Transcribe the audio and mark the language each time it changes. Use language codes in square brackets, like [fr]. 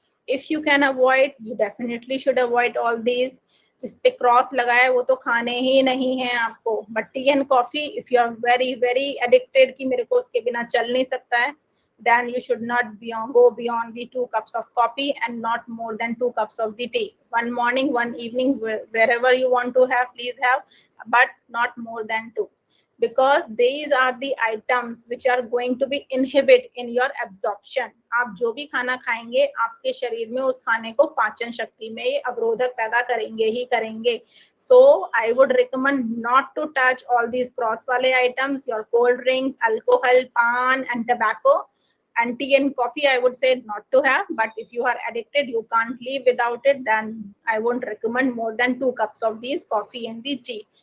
[en] If you can avoid, you definitely should avoid all these. [hi] जिस पे cross लगा है वो तो खाने ही नहीं है आपको. [en] But tea and coffee, if you are very very addicted [hi] कि मेरे को उसके बिना चल नहीं सकता है, [en] then you should not go beyond the 2 cups of coffee and not more than 2 cups of the tea. One morning, one evening, wherever you want to have, please have, but not more than 2. Because these are the items which are going to be inhibit in your absorption. [hi] आप जो भी खाना खाएंगे आपके शरीर में उस खाने को पाचन शक्ति में ये अवरोधक पैदा करेंगे ही करेंगे. [en] So I would recommend not to touch all these cross वाले items, your cold drinks, alcohol, pan and tobacco. And tea and coffee, I would say not to have. But if you are addicted, you can't live without it, then I won't recommend more than 2 cups of these coffee and the tea.